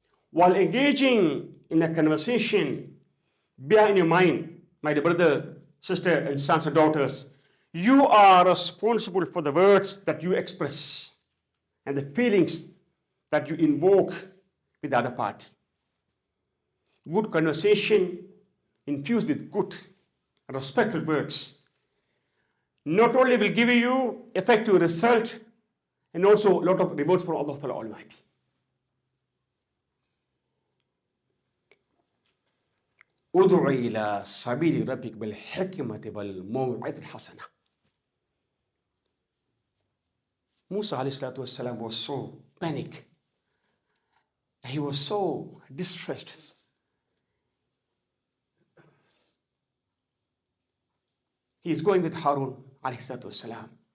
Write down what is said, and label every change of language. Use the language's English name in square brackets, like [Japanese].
[English] While engaging in a conversation, bear in your mind, my dear brother, sister, and sons and daughters, you are responsible for the words that you express and the feelings that you invoke with the other party. Good conversation infused with good, respectful words not only will give you effective result and also a lot of rewards from Allah Ta'ala Almighty. [Arabic] ادع إلى سبيل ربك بالحكمة والموعظة الحسنة. [English] Musa alayhi salatu wasalam was so panicked. He was so distressed. He is going with Harun alayhi salatu wasalam.